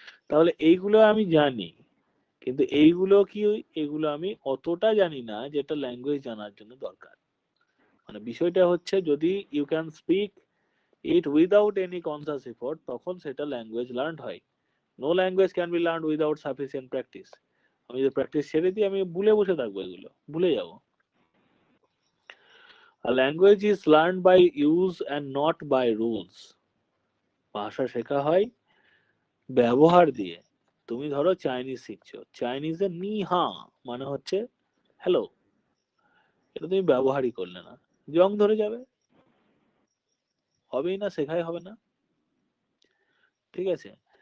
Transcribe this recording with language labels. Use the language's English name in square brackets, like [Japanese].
[Bangla] তাহলে এইগুলো আমি জানি, কিন্তু এইগুলো কি, এগুলো আমি অতটা জানি না যেটা ল্যাঙ্গুয়েজ জানার জন্য দরকার। মানে বিষয়টা হচ্ছে যদি [English] you can speak it without any conscious effort, [Bangla] তখন সেটা ল্যাঙ্গুয়েজ লার্ন হয়। [English] No language can be learn without sufficient practice. [Bangla] আমি যদি প্র্যাকটিস ছেড়ে দিই, আমি ভুলে বসে থাকবো, এগুলো ভুলে যাবো। [English] A language is learned by use and not by rules। [Bangla] ভাষা শেখা হয় ব্যবহার দিয়ে। তুমি ধরো চাইনিজ শিখছো, চাইনিজে নি হা মানে হচ্ছে হ্যালো, এটা তুমি ব্যবহারই করলে না, জং ধরে যাবে, হবেই না, শেখাই হবে না। ঠিক আছে?